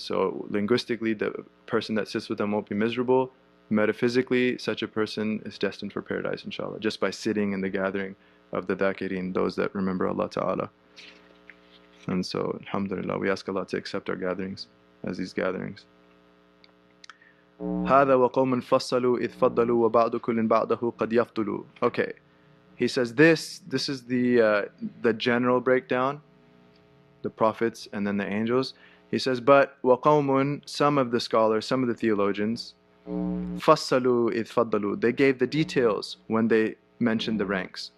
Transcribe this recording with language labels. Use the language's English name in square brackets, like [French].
[English] So linguistically, the person that sits with them won't be miserable. Metaphysically, such a person is destined for paradise, inshallah, just by sitting in the gathering of the dhakirin, those that remember Allah Ta'ala. And so, alhamdulillah, we ask Allah to accept our gatherings as these gatherings. [Arabic] هذا وقوم فصلوا إذ فضلوا وبعض كل بعضه قد يفضلوا. [English] Okay, he says this is the general breakdown, the prophets and then the angels. He says, but وقوم, some of the scholars, some of the theologians, فصلوا إذ فضلوا, they gave the details when they mentioned the ranks.